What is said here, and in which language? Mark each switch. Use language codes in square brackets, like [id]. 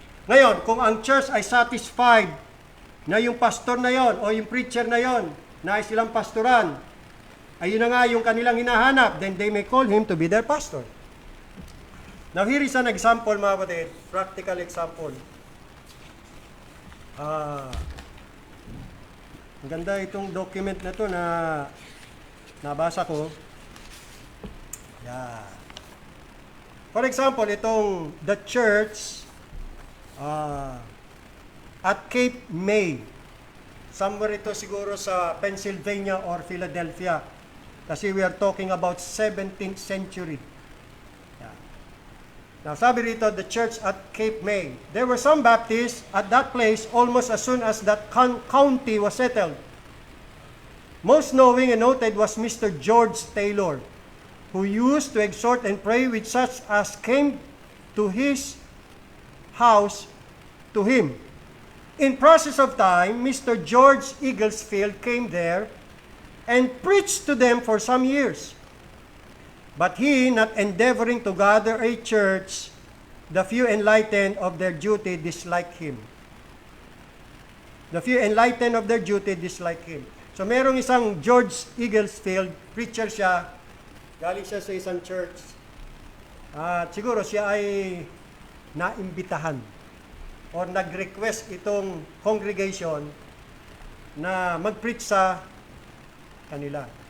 [tl] Ngayon, kung ang church ay satisfied na yung pastor na yon o yung preacher na yon, nais silang pastoran, ayun na nga yung kanilang hinahanap, [en] then they may call him to be their pastor. Now here is an example [tl] mga kapatid, [en] practical example. [tl] Ang ganda itong document na to na nabasa ko. Yeah. [en] For example, itong the church at Cape May. [tl] Somewhere ito siguro sa Pennsylvania or Philadelphia. [en] Kasi we are talking about 17th century. Yeah. Now, [tl] sabi rito, [en] the church at Cape May. There were some Baptists at that place almost as soon as that county was settled. Most knowing and noted was Mr. George Taylor, who used to exhort and pray with such as came to his house to him. In process of time, Mr. George Eaglesfield came there and preached to them for some years. But he, not endeavoring to gather a church, the few enlightened of their duty disliked him. The few enlightened of their duty disliked him. [tl] So merong isang George Eaglesfield, preacher siya, galing siya sa isang church. At siguro siya ay naimbitahan or nag-request itong congregation na mag-preach sa kanila.